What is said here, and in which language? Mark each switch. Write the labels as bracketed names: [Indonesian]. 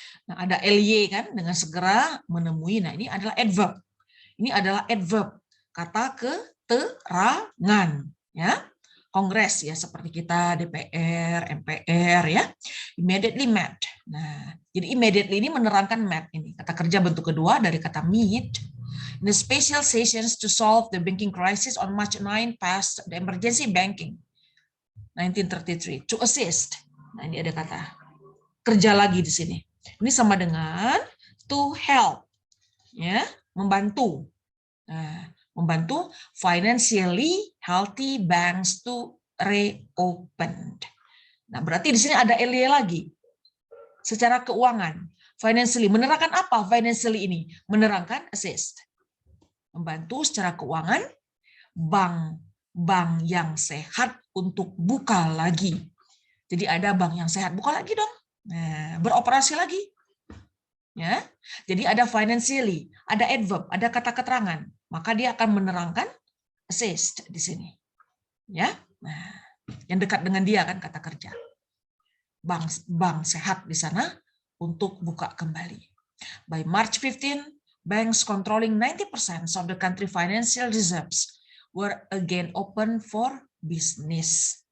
[Indonesian] Nah, ada ly kan dengan segera menemui. Nah, ini adalah adverb. Ini adalah adverb, kata keterangan ya. Kongres ya, seperti kita DPR, MPR ya. [English] Immediately met. [Indonesian] Nah, jadi immediately ini menerangkan met ini. Kata kerja bentuk kedua dari kata meet. [English] In the special sessions to solve the banking crisis on March 9 passed the emergency banking 1933 to assist. [Indonesian] Nah, ini ada kata kerja lagi di sini. Ini sama dengan to help, ya, membantu. Nah, membantu [English] financially healthy banks to reopen. [Indonesian] Nah, berarti di sini ada ly lagi. Secara keuangan, financially menerangkan apa? Financially ini menerangkan assist. Membantu secara keuangan bank yang sehat untuk buka lagi. Jadi ada bank yang sehat, buka lagi dong. Nah, beroperasi lagi. Ya. Jadi ada financially, ada adverb, ada kata keterangan. Maka dia akan menerangkan assist di sini. Ya. Nah, yang dekat dengan dia kan kata kerja. Bank sehat di sana untuk buka kembali. [English] By March 15, banks controlling 90% of the country financial reserves were again open for business.